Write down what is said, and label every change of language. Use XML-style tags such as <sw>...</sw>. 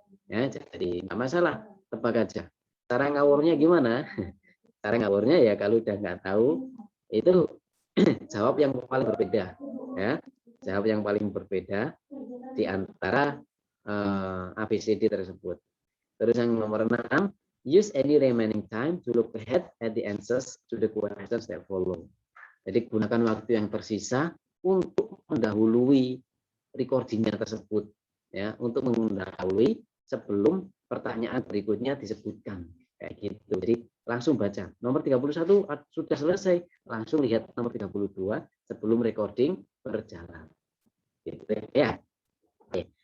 <id>Ya, jadi nggak masalah, tebak aja. Cara ngawurnya gimana? Cara ngawurnya ya kalau udah nggak tahu itu jawab yang paling berbeda, ya. Jawab yang paling berbeda di antara ABCD tersebut. Terus yang nomor 6,</id> <en>use any remaining time to look ahead at the answers to the questions that follow.</en> <id>Jadi gunakan waktu yang tersisa untuk mendahului recordingnya tersebut, ya, untuk mendahului sebelum pertanyaan berikutnya disebutkan, kayak gitu. Jadi langsung baca nomor 31 sudah selesai, langsung lihat nomor 32 sebelum recording berjalan, gitu ya. Oke.</id>